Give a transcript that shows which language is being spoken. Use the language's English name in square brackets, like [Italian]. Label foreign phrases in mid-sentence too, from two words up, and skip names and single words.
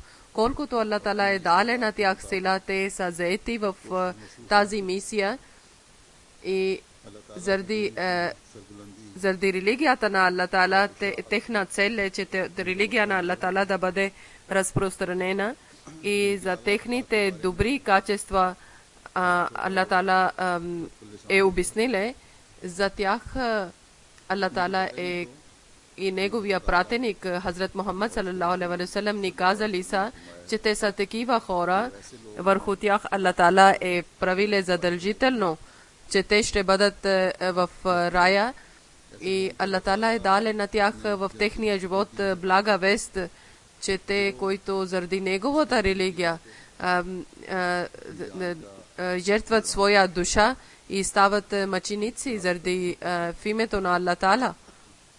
[Bulgarian] Колкото Аллах Таала е дале на тях сила, те са заети в тази мисия и заради религията на Аллах Таала, техна цел е, че религия на Аллах Таала да бъде разпространена и за техните добри качества Аллах Таала е обяснил, за тях Аллах Таала е и неговия пратеник Хазрат Мухаммад [Arabic] صلى الله عليه وسلم [Bulgarian] ни казали са, че те са такива хора, върху тях Аллах Таала е правил задължително, че те ще бъдат в рая и Аллах Таала е дал на тях в техния живот блага вест, че те, които заради неговата религия жертват своя душа и стават мъченици заради в името на Аллах Таала.